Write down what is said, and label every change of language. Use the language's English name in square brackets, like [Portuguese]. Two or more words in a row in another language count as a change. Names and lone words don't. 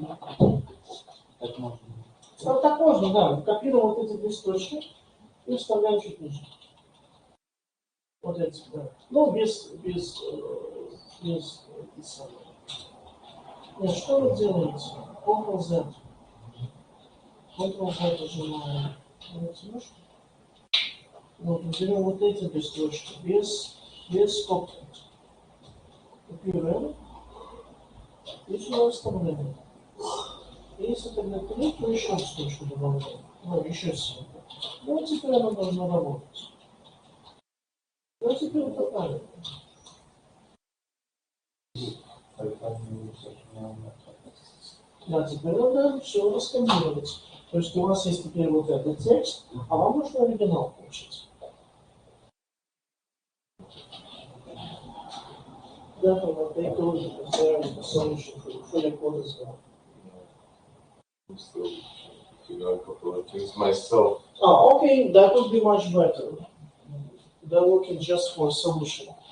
[Russian] так можно. Вот так можно, да. Копируем вот эти две строчки и вставляем чуть ниже. Вот эти, да. Ну, без Нет, что вы делаете? Ctrl-Z. Ctrl-Z нажимаем. Немножко. Вот, берем вот эти две строчки, без скобки. Копируем. И сюда вставляем. Если тогда 3, то еще строчку добавляем. Ну, еще 7. Ну, теперь оно должно работать. Ну, теперь это правильно. Да, теперь надо все раскодировать. То есть у вас есть теперь вот этот текст, а вам нужно оригинал получить. [English] Definitely take a look at the solution for your code as well. I'm still figuring out a couple of things myself. Oh, okay, that would be much better than looking just for a solution.